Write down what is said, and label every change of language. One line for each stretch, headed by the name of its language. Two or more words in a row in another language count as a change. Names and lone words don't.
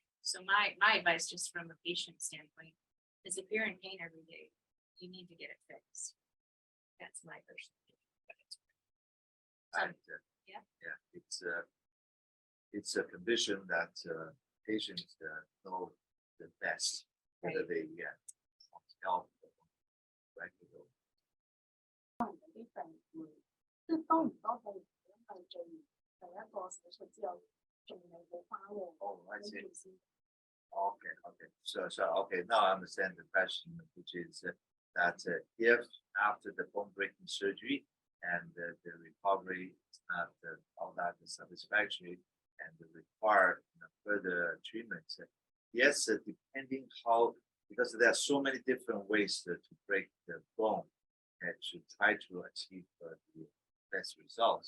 English: So my advice, just from a patient standpoint, is if you're in pain every day, you need to get it fixed. That's my personal opinion. It's a condition that patients know the best whether they get help or practical.
Cantonese: 即係當唔當佢係做完第一個手術之後，仲有冇花喎？
English: Oh, I see. Okay. So now I understand the question, which is that if after the bone breaking surgery and the recovery is not all that satisfactory and require further treatment, yes, depending how, because there are so many different ways to break the bone and to try to achieve the best results.